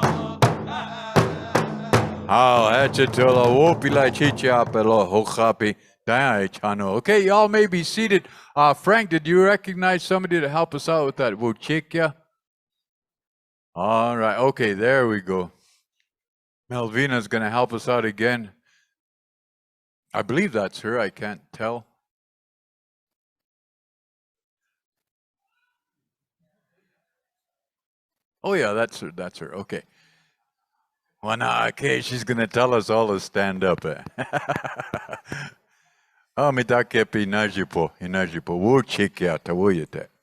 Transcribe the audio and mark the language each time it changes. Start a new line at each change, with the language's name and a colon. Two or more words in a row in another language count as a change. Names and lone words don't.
Lakota: Hao hechitula wopila chicha pelo hokapi Dai Chano.
English: Okay, y'all may be seated. Frank, did you recognize somebody to help us out with that Wuchikya? All right. Okay, there we go. Melvina's going to help us out again. I believe that's her. I can't tell. Oh, yeah, that's her. That's her. Okay. Well, now, okay, she's going to tell us all to stand up.
Lakota: Oh, mitakepi inajipo, inajipo. Wuchikya, tawuyete.